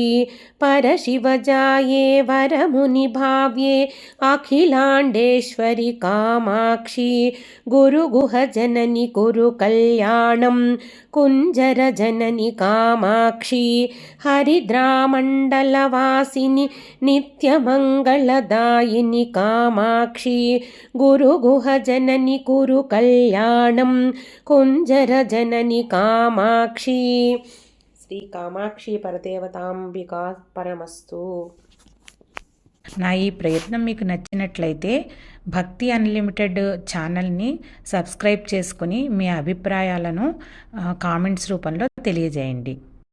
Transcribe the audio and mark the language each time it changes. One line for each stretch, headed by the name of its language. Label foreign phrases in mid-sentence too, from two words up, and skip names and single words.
Sanskrit: परशिवजाये वरमुनिभाव्ये अखिलाण्डेश्वरि कामाक्षी गुरुगुहजननि कुरु कल्याणं कुञ्जरजननि कामाक्षी। हरिद्रामण्डलवासिनि नित्यमङ्गलदायिनि कामाक्षी गुरुगुहजननि कुरु कल्याणं कुञ्जरजननि कामाक्षी। శ్రీ కామాక్షి పరదేవతాంబికా పరమస్తు.
Telugu: నా ఈ ప్రయత్నం మీకు నచ్చినట్లయితే భక్తి అన్లిమిటెడ్ ఛానల్ని సబ్స్క్రైబ్ చేసుకుని మీ అభిప్రాయాలను కామెంట్స్ రూపంలో తెలియజేయండి.